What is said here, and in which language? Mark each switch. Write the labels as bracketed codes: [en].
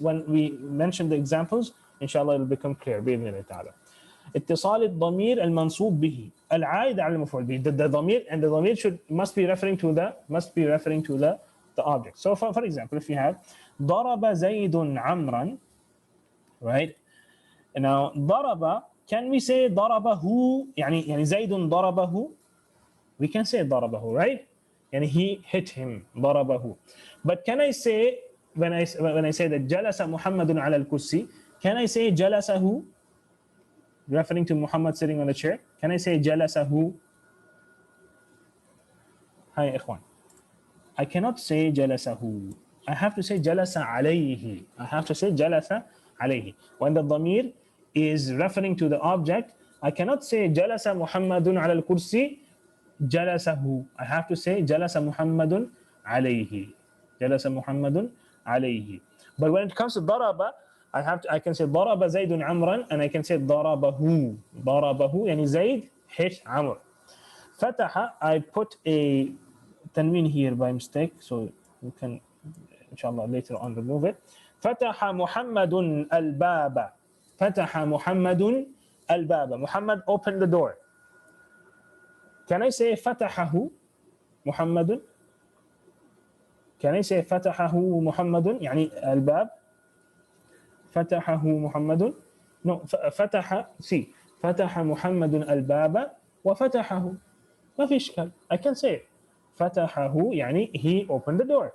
[en] When we mention the examples, inshallah it will become clear. [ar] بإذن الله تعالى. اتصال الضمير المنصوب به العائد على المفعول به. [en] The ضمير, and the ضمير must be referring to the object. So for example, if you have [ar] ضرب زيد عمرا, [en] right? Now [ar] ضرب, [en] can we say [ar] ضربه يعني زيد ضربه? [en] We can say ضربه, right? And he hit him, ضربه. But can I say, when I say that [ar] جلس محمد على الكرسي, [en] can I say جلسه, referring to Muhammad sitting on the chair? Can I say جلسه? Hi إخوان, I cannot say جلسه. I have to say [ar] جلس عليه. [en] I have to say [ar] جلس عليه. [en] When the ضمير is referring to the object, I cannot say [ar] جلس محمد على الكرسي جلسه. [en] I have to say [ar] جلس محمد عليه. جلس محمد عليه. [en] But when it comes to ضرب, I can say [ar] ضرب زيد عمرا, [en] and I can say ضربه. [ar] ضربه يعني زيد [en] hit [ar] عمر. [en] فتح, I put a tanween here by mistake, so you can inshallah later on remove it. [ar] فتح محمد الباب. فتح محمد الباب. [en] Muhammad opened the door. Can I say [ar] فتحه محمد? [en] Can I say [ar] فتحه محمد يعني الباب؟ فتحه محمد؟ [en] No, [ar] فتح, [en] see, [ar] فتح محمد الباب وفتحه. ما في إشكال. [en] I can say فتحه يعني he opened the door.